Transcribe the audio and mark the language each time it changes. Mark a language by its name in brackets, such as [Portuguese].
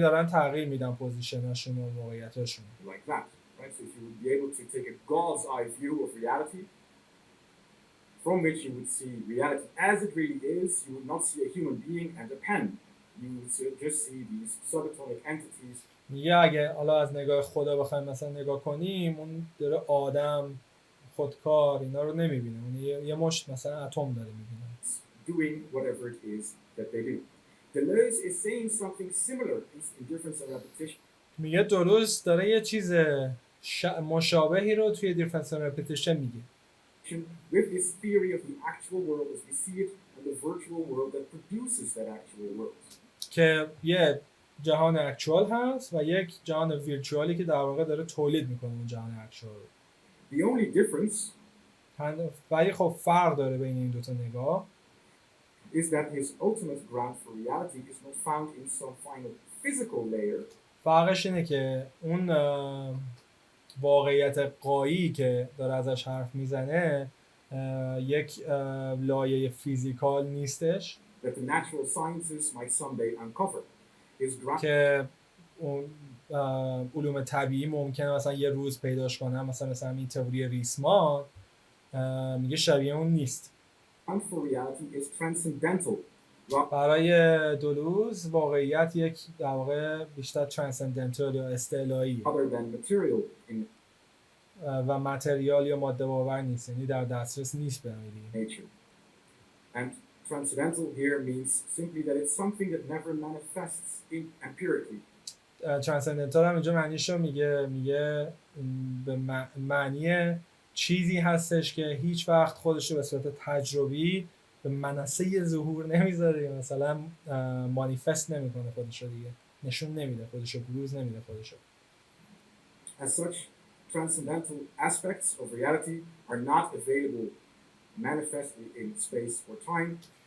[Persian] دارن تغییر میدن پوزیشناشون و موقعیتاشون. [English] like that, right? So if you would be able to take a God's eye view of reality, from which you would see reality as it really is, you would not see a human being and a pen. You would just see these subatomic entities. [Persian] میگه اگه حالا از نگاه خدا بخوایم مثلا نگاه کنیم، اون داره آدم، خودکار اینا رو نمیبینه، اون یه مشت مثلا اتم داره میبینه. [English] Doing whatever it is that they do. Deleuze is saying something similar in difference and repetition. [Persian] میگه دلوز داره یه چیز مشابهی رو توی دیفرنس و رپتیشن میگه. [English] With this theory of the actual world as we see it and the virtual world that produces that actual world. [Persian] که یه جهان اکچوال هست و یک جهان ویرچوالی که در واقع داره تولید میکنه اون جهان اکچوال. [English] The only difference [Persian] ولی خب فرق داره بین این دوتا نگاه. [English] is that his ultimate ground for reality is not found in some final physical layer. [Persian] فرقش اینه که اون واقعیت قایی که داره ازش حرف میزنه یک لایه فیزیکال نیستش [English] That the natural sciences might someday uncover. His ground [Persian] که اون علوم طبیعی ممکنه مثلا یه روز پیداش کنن، مثلا این تئوری ریسمان میگه شبیه اون نیست. [English] for reality is transcendental. [Persian] برای دلوز واقعیت یک در واقع بیشتر ترانسندنتال یا استعلایی [English] Other than material in [Persian] و متریال یا ماده باور نیست، یعنی در دسترس نیست به [English] nature. And transcendental here means simply that it's something that never manifests empirically. [Persian] ترانسندنتال هم اینجا معنیشو میگه به معنی چیزی هستش که هیچ وقت خودشو به صورت تجربی به منصه ظهور نمیذاره، مثلا مانیفست نمیکنه خودشو، دیگه نشون نمیده خودشو، بروز نمیده خودشو. [English] As such, transcendental aspects of reality are not available manifestly in space or time.